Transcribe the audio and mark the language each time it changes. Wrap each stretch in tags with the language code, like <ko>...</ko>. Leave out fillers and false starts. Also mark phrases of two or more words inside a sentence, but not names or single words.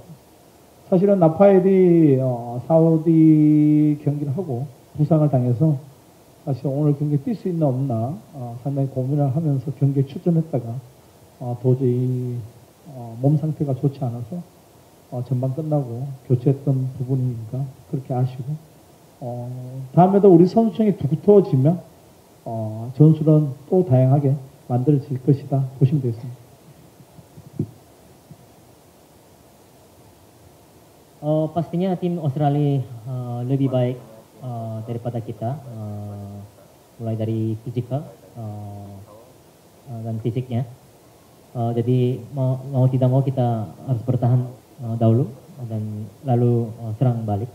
<ko>같고, 사실은 나파엘이 사우디 경기를 하고 부상을 당해서 사실 오늘 경기에 뛸 수 있나 없나 상당히 고민을 하면서 경기에 출전했다가 도저히 몸 상태가 좋지 않아서 전반 끝나고 교체했던 부분이니까 그렇게 아쉬고, 다음에도 우리 선수층이 두터워지면 전술은 또 다양하게 만들어질 것이다 보시면 되겠습니다.</ko> <id>Pastinya tim Australia lebih baik daripada kita, mulai dari fisikal dan fisiknya. Jadi mau tidak mau kita harus bertahan dahulu dan lalu serang balik.</id>